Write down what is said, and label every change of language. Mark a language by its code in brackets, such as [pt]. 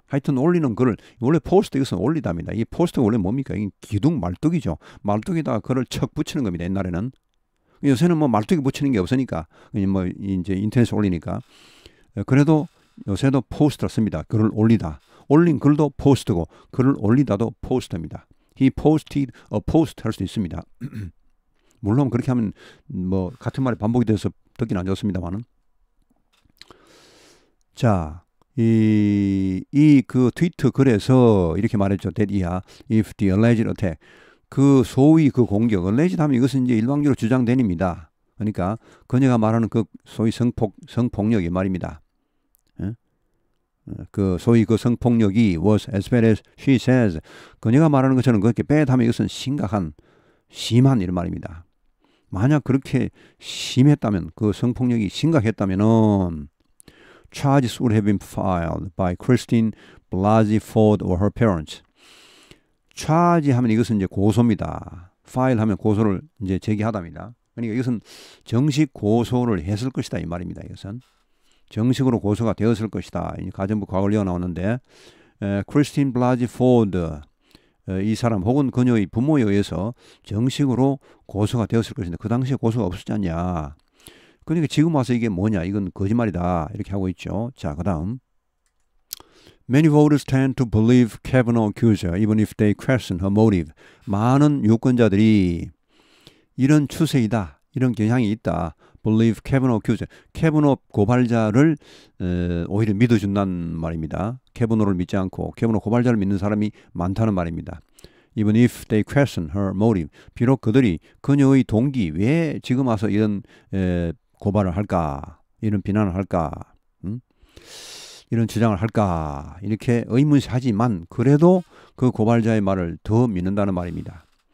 [ko] 하여튼 올리는 글을, 원래 포스트 이것은 올리답니다. 이 포스트가 원래 뭡니까? 이 기둥 말뚝이죠. 말뚝에다가 글을 척 붙이는 겁니다. 옛날에는. 요새는 말뚝에 붙이는 게 없으니까, 이제 인터넷에 올리니까. 그래도 요새도 포스트를 씁니다. 글을 올리다. 올린 글도 포스트고, 글을 올리다도 포스트입니다. [en] He posted a post [ko] 할 수도 있습니다. 물론 그렇게 하면 같은 말이 반복이 돼서 듣기는 안 좋습니다만은. 자, 그 트위터 글에서 이렇게 말했죠. [en] That if the alleged attack, [ko] 소위 공격, alleged 하면 이것은 이제 일방적으로 주장된입니다. 그러니까 그녀가 말하는 소위 성폭력의 말입니다. 소위 성폭력이 [en] was as bad as she says, [ko] 그녀가 말하는 것처럼 그렇게 bad 하면 이것은 심한 이런 말입니다. 만약 그렇게 심했다면, 성폭력이 심각했다면은 [en] charges would have been filed by Christine Blasey Ford or her parents. [ko] charge 하면 이것은 이제 고소입니다. file 하면 고소를 이제 제기하답니다. 그러니까 이것은 정식 고소를 했을 것이다 이 말입니다. 이것은 정식으로 고소가 되었을 것이다. 가정부 과거리가 나오는데 크리스틴 블라지 포드, 이 사람 혹은 그녀의 부모에 의해서 정식으로 고소가 되었을 것인데 그 당시에 고소가 없었지 않냐. 그러니까 지금 와서 이게 뭐냐, 이건 거짓말이다 이렇게 하고 있죠. 자, 그 다음 [en] Many voters tend to believe Kavanaugh accuser even if they question her motive. [ko] 많은 유권자들이 이런 추세이다, 이런 경향이 있다. [en] Believe Kavanaugh accuser. [ko] 캐버너 고발자를 오히려 믿어준다는 말입니다. 캐버너를 믿지 않고 캐버너 고발자를 믿는 사람이 많다는 말입니다. [en] even if they question her motive. [ko] 비록 그들이 그녀의 동기, 왜 지금 와서 이런 고발을 할까, 이런 비난을 할까, 이런 주장을 할까, 이렇게 의문시하지만 그래도 그 고발자의 말을 더 믿는다는 말입니다.